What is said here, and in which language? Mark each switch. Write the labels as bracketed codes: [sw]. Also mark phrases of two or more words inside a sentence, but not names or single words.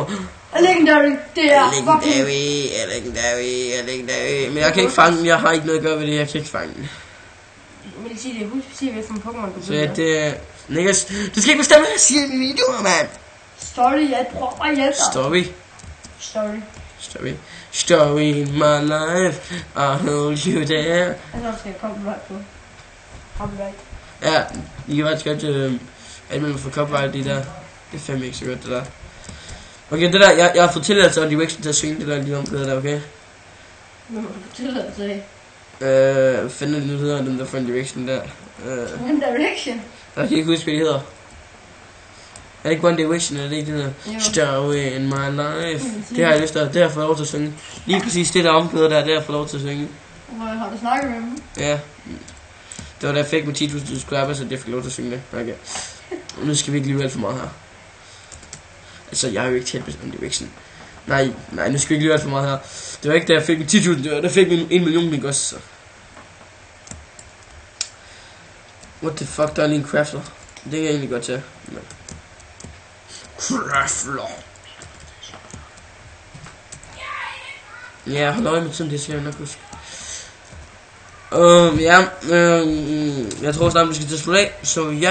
[da] Legendary, det er fucking... Legendary. Men jeg kan ikke fange den, jeg har ikke noget at gøre ved det, jeg kan ikke fange den. Jeg vil sige, det er husk hvad for en Pokémon du Så ja, det er... Niklas, du skal ikke bestemme, hvad jeg siger i mine videoer, mand! Story, jeg prøver at hjælpe dig. [en] Story in my life, I hold you there. [da] Jeg tror, skal copyright på. Copyright. Ja, I kan faktisk godt anmelde for copyright de der. Det er fandme ikke så godt, det der. Okay, det der, jeg har fået tilladelse af Direction til at synge det der lige omkvædet der, okay? Hvad må du få tilladelse af? Fanden er det nu hedder, den der fra Direction der. One Direction? Jeg kan ikke huske, hvad de hedder. Er det ikke One Direction, eller det ikke det der? Story in my life. Det har jeg lyst til, det har jeg fået lov til at synge. Lige præcis det der omkvædet der, det har jeg fået lov til at synge. Har du snakket med dem? Ja. Det var da jeg fik med 10.000 subscribers, at jeg fik lov til at synge det. Okay. Nu skal vi ikke lyve alt for meget her. Altså, jeg er jo ikke tæt på One Direction. Nej, nu skal vi ikke lyve alt for meget her. Det var ikke da jeg fik med 10.000, det var da jeg fik med 1 million, ikke også? [en] What the fuck, [da] der er lige en crafter. Det kan jeg egentlig godt tage. Men... Crafter. Ja, hold øje med tiden, det skal jeg nok huske. Jeg tror snart, vi skal til slutte af, så ja.